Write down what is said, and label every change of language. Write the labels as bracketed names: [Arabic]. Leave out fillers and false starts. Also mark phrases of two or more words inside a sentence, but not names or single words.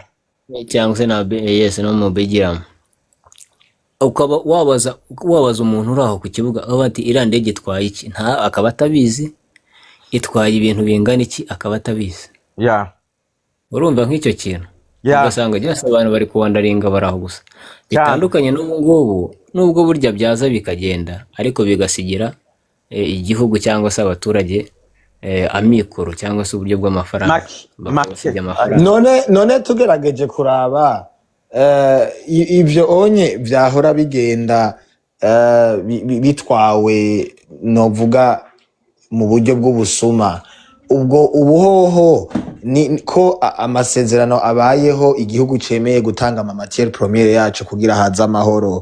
[Kinyarwanda] cyangwa se no mu Belgium. Ukaba wabaza umuntu uri aho ku kibuga aba ati iriya ndege itwaye iki, nta akaba atabizi, itwaye ibintu bingana iki akaba atabizi. Urumva nk'icyo kintu ugasanga byose abantu bari kuwandaringa baraho gusa. Bitandukanye n'ubu nubwo burya byaza bikagenda ariko bigasigira igihugu cyangwa se abaturage amikoro cyangwa se uburyo bw'amafaranga. None tugerageje kuraba ibyo onye byahora bigenda bitwawe novuga mu buryo bw'ubusuma, ubwo ubuhoho ni ko amasezerano abayeho igihugu cemeye gutanga ama [French] matière première [Kinyarwanda] yacu kugira haza amahoro.